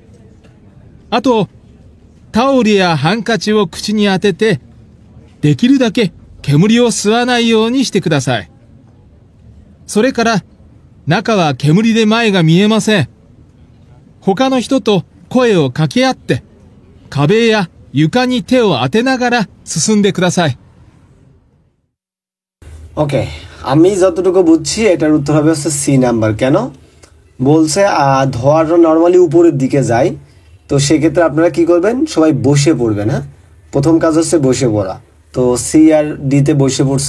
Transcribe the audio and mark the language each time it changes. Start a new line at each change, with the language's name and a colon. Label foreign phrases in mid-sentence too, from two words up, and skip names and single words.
Japanese: あと、タオルやハンカチを口に当てて、できるだけ煙を吸わないようにしてください。それから、中は煙で前が見えません。他の人と声を掛け合って、壁や床に手を当てながら進んでください。
Bangla: ওকে, আমি যতটুকু বুঝছি এটার উত্তর হবে হচ্ছে সি নাম্বার। কেন বলছে ধোঁয়াটা নর্মালি উপরের দিকে যায়, তো সেক্ষেত্রে আপনারা কি করবেন, সবাই বসে পড়বেন, হ্যাঁ। প্রথম কাজ হচ্ছে বসে পড়া, তো সি আর ডিতে বসে পড়ছে।